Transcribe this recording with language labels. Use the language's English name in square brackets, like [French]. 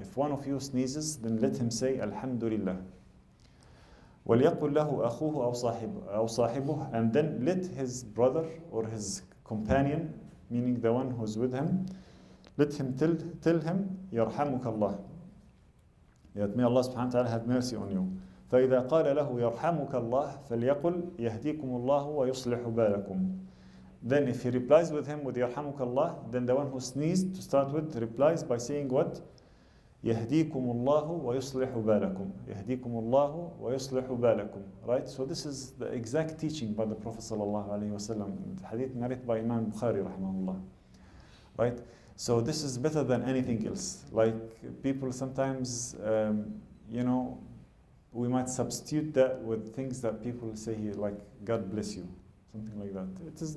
[English] If one of you sneezes, then let him say Alhamdulillah. [Arabic] وَلْيَقُلْ لَهُ أَخُوهُ أَوْ صَاحِبُهُ. [English] And then let his brother or his companion, meaning the one who's with him, let him tell him, [Arabic] يَرْحَمُكَ اللَّهِ. [English] That may Allah subhanahu wa ta'ala have mercy on you. [Arabic] فإذا قال له يرحمك الله فليقل يهديكم الله ويصلح بالكم. [English] Then if he replies with him with [Arabic] يرحمك الله, [English] then the one who sneezed to start with replies by saying what? [Arabic] يهديكم الله ويصلح بالكم. يهديكم الله ويصلح بالكم. [English] Right? So this is the exact teaching by the Prophet sallallahu alaihi wasallam. The hadith narrated by Imam Bukhari rahimahullah. Right? So this is better than anything else. Like people sometimes, we might substitute that with things that people say here, like God bless you, something like that.